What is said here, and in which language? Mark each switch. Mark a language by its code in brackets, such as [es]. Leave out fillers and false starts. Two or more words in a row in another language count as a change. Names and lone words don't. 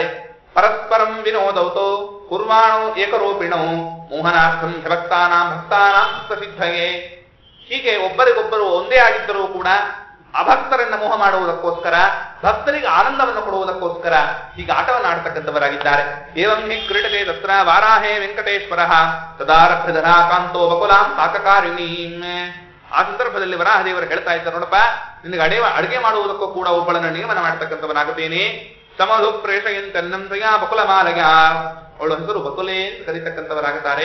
[sa] ಪರಸ್ಪರಂ ವಿನೋದೌತೋ ಕುರ್ವಾಣೋ ಏಕರೂಪಿಣೋ ಮೋಹನಾರ್ಥಂ ಭಕ್ತಾನಾಂ ಸಿದ್ಧಯೇ. [kn] ಹೀಗೆ ಒಬ್ಬರಿಗೊಬ್ಬರು ಒಂದೇ ಆಗಿದ್ದರೂ ಕೂಡ ಅಭಕ್ತರನ್ನ ಮೋಹ ಮಾಡುವುದಕ್ಕೋಸ್ಕರ, ಭಕ್ತರಿಗೆ ಆನಂದವನ್ನು ಕೊಡುವುದಕ್ಕೋಸ್ಕರ ಹೀಗೆ ಆಟವನ್ನು ಆಡ್ತಕ್ಕಂಥವರಾಗಿದ್ದಾರೆ. [sa] ಏವಂ ಹಿ ಕ್ರೀಡತೆ ತತ್ರ ವಾರಾಹೇ ವೆಂಕಟೇಶ್ವರ ತದಾರಭ್ಯಧರಾ ಕಾಂತೋ ಬಕುಲಾಂ ಪಾಕಕಾರಿಣೀಂ. [kn] ಆ ಸಂದರ್ಭದಲ್ಲಿ ವರಾಹದೇವರು ಹೇಳ್ತಾ ಇದ್ದಾರೆ, ನೋಡಪ್ಪ, ನಿನಗೆ ಅಡಿಗೆ ಮಾಡುವುದಕ್ಕೂ ಕೂಡ ಒಬ್ಬಳನ್ನು ನೇಮನ ಮಾಡ್ತಕ್ಕಂಥವನಾಗುತ್ತೇನೆ. [sa] ಸಮಧು ಪ್ರೇಷಯಂತನ್ನಂತಯ ಬಕುಲ ಮಾಲಯ, [kn] ಅವಳ ಹೆಸರು ಬಕುಲೆ ಅಂತ ಕರೀತಕ್ಕಂಥವರಾಗುತ್ತಾರೆ.